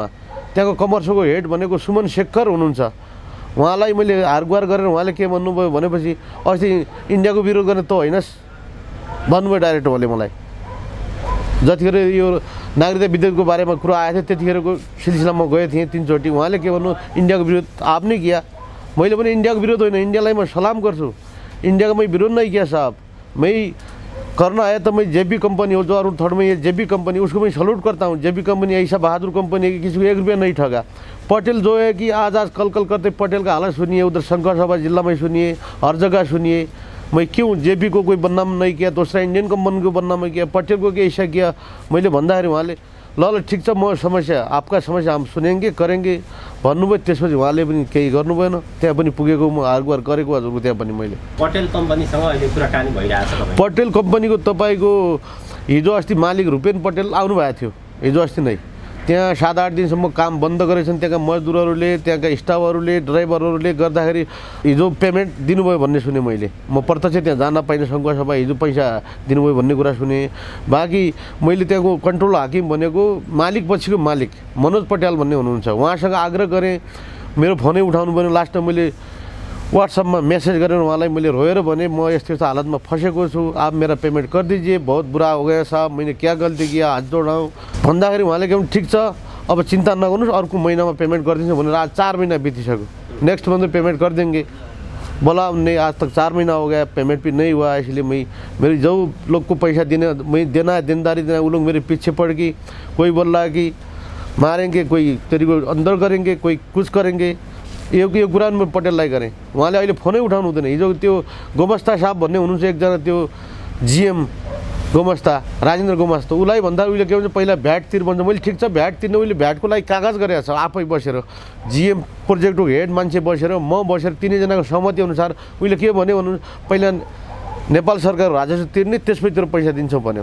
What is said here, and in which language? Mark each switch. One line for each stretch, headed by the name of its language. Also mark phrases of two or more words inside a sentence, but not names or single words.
Nepali: त्यहाँको कमर्सको हेड भनेको सुमन शेखर हुनुहुन्छ। उहाँलाई मैले हारगुहार गरेर उहाँले के भन्नुभयो भनेपछि अस्ति इन्डियाको विरोध गर्ने त होइनस् भन्नुभयो डाइरेक्ट उहाँले मलाई। जतिखेर यो नागरिकता विधेयकको बारेमा कुरा आएको थियो त्यतिखेरको सिलसिलामा गएको थिएँ 3 चोटि। उहाँले के भन्नु, इन्डियाको
Hindi: विरोध आपने किया।
Nepali: मैले पनि इन्डियाको विरोध होइन, इन्डियालाई म सलाम गर्छु।
Hindi: इंडिया का मैं विरोध नहीं किया साहब, मैं करना आया तो मैं जेबी कंपनी हो जो और थर्ड में ये जेबी कंपनी, उसको मैं सल्यूट करता हूँ। जेबी कंपनी ऐसा बहादुर कंपनी है कि किसी को 1 रुपया नहीं ठगा। पटेल जो है कि आज कल करते पटेल का हालत सुनिए, उधर शंकर सभा जिला में सुनिए, हर जगह सुनिए। मैं क्यों जेबी को कोई बदनाम नहीं किया, दूसरा इंडियन कंपनी को बदनाम नहीं किया, पटेल को क्या ऐसा किया
Nepali: मैले भन्दाखेरि उहाँले ल ठिक छ म
Hindi: समस्या आपका समस्या हम सुनेंगे करेंगे भन्नुभयो।
Nepali: त्यसपछि उहाँले पनि केही गर्नु भएन, त्यहाँ पनि पुगेको म हारगुहार गरेको हजुरको त्यहाँ पनि मैले। पटेल कम्पनीसँग अहिले कुराकानी भइरहेछ तपाईँ? पटेल कम्पनीको तपाईँको हिजो अस्ति मालिक रूपेन पटेल आउनु भएको थियो, हिजो अस्ति नै। त्यहाँ 7-8 दिनसम्म काम बन्द गरेछन् त्यहाँका मजदुरहरूले, त्यहाँका स्टाफहरूले, ड्राइभरहरूले गर्दाखेरि हिजो पेमेन्ट दिनुभयो भन्ने सुने मैले। म प्रत्यक्ष त्यहाँ जान पाइनँ, सङ्घ सभा हिजो पैसा दिनुभयो भन्ने कुरा सुने। बाँकी मैले त्यहाँको कन्ट्रोल हाकिम भनेको मालिक पछिको मालिक मनोज पटेल भन्ने हुनुहुन्छ, उहाँसँग आग्रह गरेँ, मेरो फोनै उठाउनु भएन। लास्टमा मैले व्हाट्सएपमा मैसेज गरेर उहाँलाई मैले रोएर भने म यस्तो यस्तो हालतमा फँसेको छु,
Hindi: आप मेरा पेमेंट कर दीजिए, बहुत बुरा हो गया साहब, मैंने क्या गल्ती किया,
Nepali: हात जोडाऊँ भन्दाखेरि उहाँले के ठिक छ अब चिन्ता नगर्नुहोस् अर्को महिनामा पेमेन्ट गरिदिन्छु भनेर आज 4 महिना बितिसक्यो।
English: next month
Hindi: पेमेंट कर देंगे बोला नहीं आज तक 4 महीना हो गया पेमेंट भी नहीं हुआ, इसलिए मेरी जो लोग को पैसा मैं देना है देनदारी देना, वो लोग मेरे पीछे पड़ गई। कोई बोल रहा है कि मारेंगे, कोई तेरी को अंदर करेंगे, कोई कुछ करेंगे।
Nepali: यो कुरा में पटेललाई गरेँ, उहाँले अहिले फोनै उठाउनु हुँदैन। हिजो त्यो गोमस्ता साहब भन्ने हुनुहुन्छ एकजना, त्यो जिएम गोमस्ता राजेन्द्र गोमस्ता, उसलाई भन्दा उसले के भन्छ पहिला भ्याट तिर भन्छ। मैले ठिक छ भ्याट तिर्ने, उसले भ्याटको लागि कागज गरेको छ आफै बसेर, जिएम प्रोजेक्टको हेड मान्छे बसेर, म बसेर, तिनैजनाको सहमति अनुसार उसले के भन्यो भन्नु पहिला नेपाल सरकार राजस्व तिर्ने, त्यसपछि तेरो पैसा दिन्छौँ भन्यो।